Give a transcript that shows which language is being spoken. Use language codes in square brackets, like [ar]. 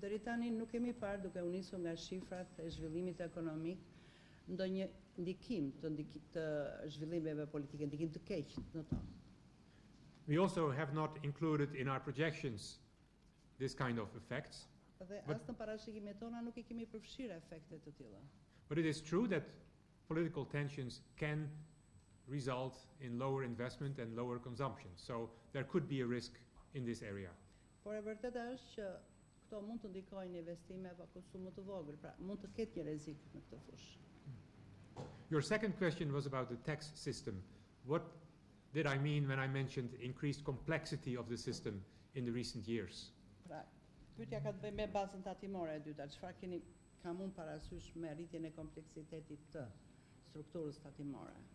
[sq] Deri tani nuk kemi parë, duke u nisur nga shifrat e zhvillimit ekonomik, ndonjë ndikim të zhvillimeve politike, ndikim të keq në to. [en] We also have not included in our projections this kind of effects. [sq] Dhe as në parashikimet tona nuk I kemi përfshirë efekte të tilla. [en] But it is true that political tensions can result in lower investment and lower consumption. So there could be a risk in this area. [sq] Por e vërteta është që këto mund të ndikojnë investime pa konsum më të vogël, pra mund të ketë një rrezik në këtë fushë. [en] Your second question was about the tax system. What did I mean when I mentioned increased complexity of the system in the recent years? [sq] Pra, pyetja ka të bëjë me bazën tatimore e dyta. Çfarë ka mund parasysh me rritjen e kompleksitetit të strukturës tatimore?